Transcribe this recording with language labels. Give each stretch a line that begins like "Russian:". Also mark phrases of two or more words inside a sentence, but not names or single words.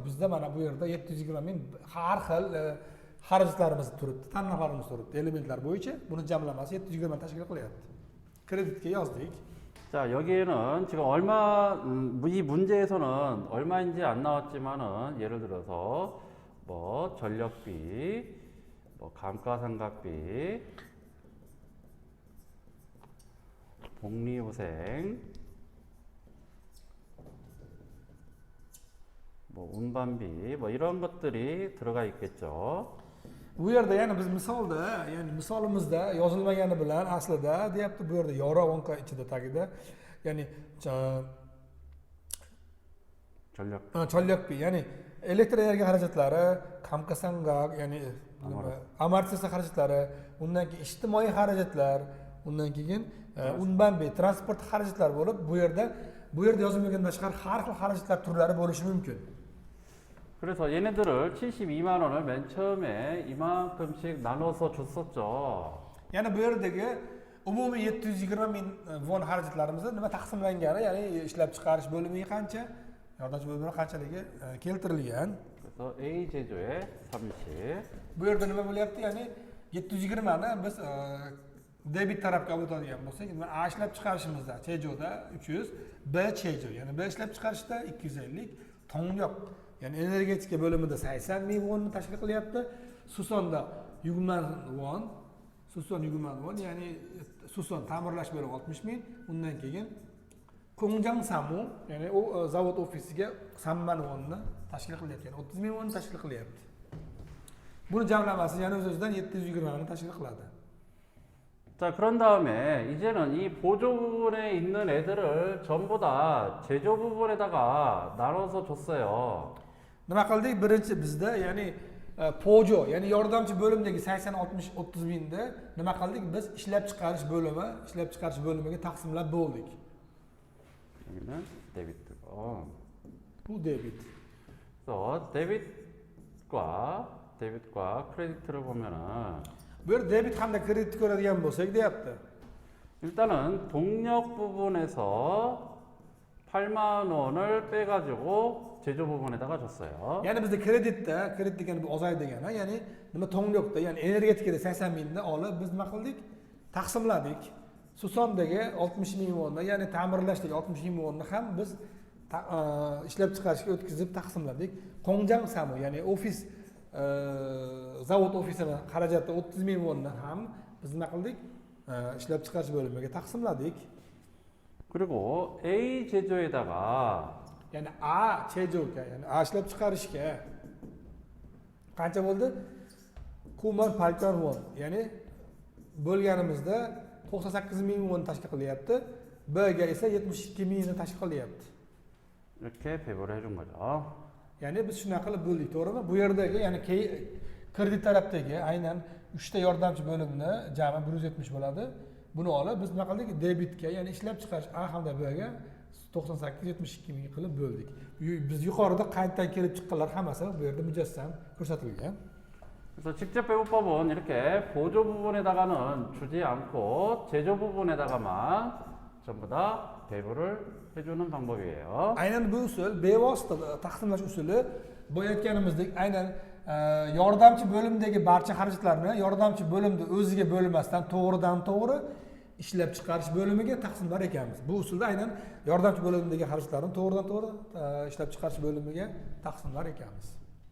Uzbek: Bizda mana bu yerda 720 ming har xil xarajatlarimiz turibdi, tannarxlarimiz turibdi. Elementlar bo'yicha buni jamlamasi 720 tashkil qilyapti. Kreditga yozdik.
Korean: 자, 여기에는 지금 얼마, 이 문제에서는 얼마인지 안 나왔지만은 예를 들어서 뭐 전력비, 뭐 감가상각비, 복리후생, 뭐 운반비, 뭐 이런 것들이 들어가 있겠죠.
Uzbek: Bu yerda yana biz misolda, ya'ni misolimizda yozilmagani bilan aslida deyapti, bu yerda
Korean: 여러 원가
Uzbek: ichida tagida, ya'ni cholyakpi, ya'ni elektr energiya xarajatlari, kamkasangak, ya'ni amortizatsiya xarajatlari, undan keyin ijtimoiy xarajatlar, undan keyin unbanbi, transport xarajatlari bo'lib, bu yerda yozilmagandan tashqari har xil xarajatlar turlari bo'lishi mumkin.
Korean: 그래서 얘네들을 72만 원을 맨 처음에 이만큼씩 나눠서 줬었죠.
Uzbek: Ya'ni bu yerdagi umumiy 720 ming won xarajatlarimizni nima taqsimlangani, ya'ni ishlab chiqarish bo'limiga qancha, yordamchi bo'limiga qanchaligi keltirilgan.
Korean: 그래서 A 제조에 30.
Uzbek: Bu yerda nima bo'lyapti? Ya'ni 720 ni biz debit tarafga olib o'tadigan bo'lsak, A ishlab chiqarishimizda Chejoda 300, B Chejo, ya'ni B ishlab chiqarishda 250, Tongyoq ya'ni energetika bo'limida 80 ming wonni tashkil qilyapti. Susonda 20 won, Suson 20 won, ya'ni Suson ta'mirlash bo'limi 60 ming, undan keyin
Korean: 공장 사무,
Uzbek: ya'ni u zavod ofisiga 3 million wonni tashkil qilyapti. Ya'ni 30 ming wonni tashkil qilyapti. Buni jamlamasi yana o'z-o'zidan 720 mingni tashkil qiladi.
Korean: 자, 그런 다음에 이제는 이 보조 부분에 있는 애들을 전부 다 제조 부분에다가 나눠서 줬어요.
Uzbek: Nima qildik? Birinchi bizda, ya'ni pojo, ya'ni yordamchi bo'limdagi 80-60-30 mingni nima qildik? Biz ishlab chiqarish bo'limiga taqsimlab bo'ldik.
Korean: 여기는 데비트고.
Uzbek: Bu debit.
Korean: 그래서 데빗과 크레디트를 보면은
Uzbek: Bu yer debit hamda kredit ko'radigan bo'lsak deyapti.
Korean: 일단은 동력 부분에서 8만 원을 빼가지고 제조 부분에다가 줬어요.
Uzbek: Ya'ni bizda kredit degani bu ozay degani, ya'ni nima tonglyoqda, ya'ni energetikada 80 mingni olib biz nima qildik? Taqsimladik. Susomdagi 60 ming wonni, ya'ni ta'mirlashdagi 60 ming wonni ham biz ishlab chiqarishga o'tkazib taqsimladik.
Korean: 공장 사무,
Uzbek: ya'ni ofis zavod ofisini xarajati 30 ming wonni ham biz nima qildik? Ishlab chiqarish bo'limiga taqsimladik.
Korean: 그리고 A 제조에다가
Uzbek: Ya'ni A chejoga, ya'ni A ishlab chiqarishga qancha bo'ldi?
Korean: 구만 팔천 원,
Uzbek: ya'ni bo'lganimizda 98 ming won tashkil qilyapti. B ga esa 72 mingni tashkil qilyapti.
Korean: 이렇게 배분을 해준 거죠.
Uzbek: Ya'ni biz shunaqa qilib bo'ldik, to'g'rimi? Bu yerdagi, ya'ni kredit tarafdagi aynan 3 ta yordamchi bo'limni jami 170 bo'ladi. Buni olib biz nima qildik? Debitga, ya'ni ishlab chiqarish A hamda B ga 98-72 ming qilib bo'ldik. Biz yuqorida qayddan kelib chiqqanlar hammasi bu yerda mujassam ko'rsatilgan.
Korean: 그래서 직접 배분법은 이렇게 보조 부분에다가는 주지 않고 제조 부분에다가만 전부 다 배분을 해주는 방법이에요.
Uzbek: Aynan bu usul bevosita taqsimlash usuli bu aytganimizdek aynan yordamchi bo'limdagi barcha xarajatlarni yordamchi bo'limda o'ziga bo'lmasdan to'g'ridan-to'g'ri ishlab chiqarish bo'limiga taqsimlar ekanmiz. Bu usulda aynan yordamchi bo'limdagi xarajatlarni to'g'ridan-to'g'ri ishlab chiqarish bo'limiga taqsimlar ekanmiz.